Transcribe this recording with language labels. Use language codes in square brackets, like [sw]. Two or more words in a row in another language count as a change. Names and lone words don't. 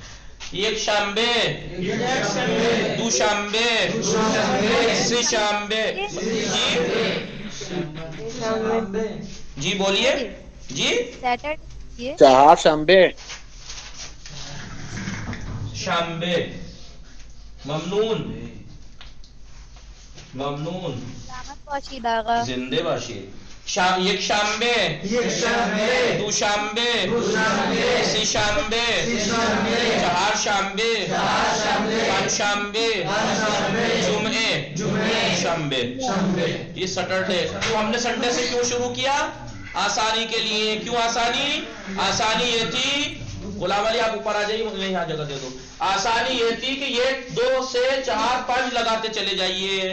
[fa] ایک شنبے، دو شنبے، سه شنبے. [ur] جی بولیے. جی سیٹرڈے، [fa] 4 شنبے. شنبے ممنون، ممنون سلامت باشید آقا. زنده باشید. یک شنبه، دو شنبه، سه شنبه، چهار شنبه، پنج شنبه، جمعه، شنبے. [ur] یہ سیٹرڈے. تو ہم نے سنڈے سے کیوں شروع کیا؟ آسانی کے لیے. کیوں آسانی؟ آسانی یہ تھی، غلام علی آپ اوپر آ جائیے، مجھے یہاں جگہ دے دو. آسانی یہ تھی کہ یہ 2 سے 4 5 لگاتے چلے جائیے.